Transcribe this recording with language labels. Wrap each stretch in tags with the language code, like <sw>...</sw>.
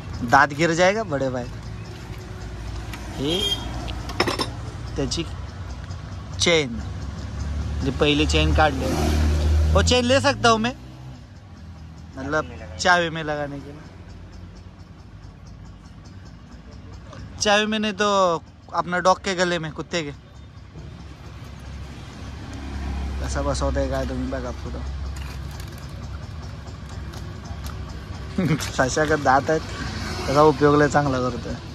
<hi>दात गिर जाएगा बड़े भाई.</hi> <mr>हे त्याची चेन, जी पहिली चेन काढली</mr> <hi>वो चेन ले सकता हूँ मैं, मतलब चाबी में लगाने के लिए। चाबी में नहीं तो अपना डॉग के गले में, कुत्ते के।</hi> <mr>कसा बसवताय काय तुम्ही बघा पुढं. सशाकडे दात आहेत, त्याचा उपयोग लय चांगला करतोय.</mr>